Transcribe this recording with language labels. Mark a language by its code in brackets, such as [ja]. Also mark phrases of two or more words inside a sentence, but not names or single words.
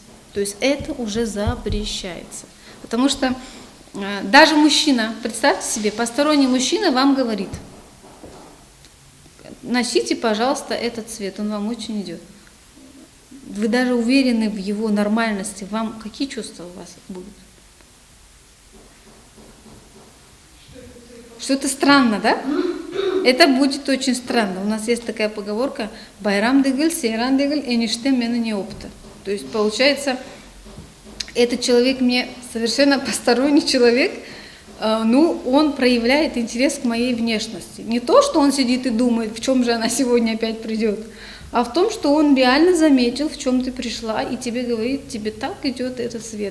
[ru] То есть это уже запрещается. Потому что даже мужчина, представьте себе, посторонний мужчина вам говорит: носите, пожалуйста, этот цвет, он вам очень идет. Вы даже уверены в его нормальности, вам какие чувства у вас будут? Что это странно, да? Это будет очень странно. У нас есть такая поговорка: [crh] «Байрам дегель, сейран дегель, эништем мена не опта». [ru] То есть получается, этот человек мне совершенно посторонний человек, он проявляет интерес к моей внешности. Не то, что он сидит и думает, в чем же она сегодня опять придет, а в том, что он реально заметил, в чем ты пришла, и тебе говорит, тебе так идет этот цвет.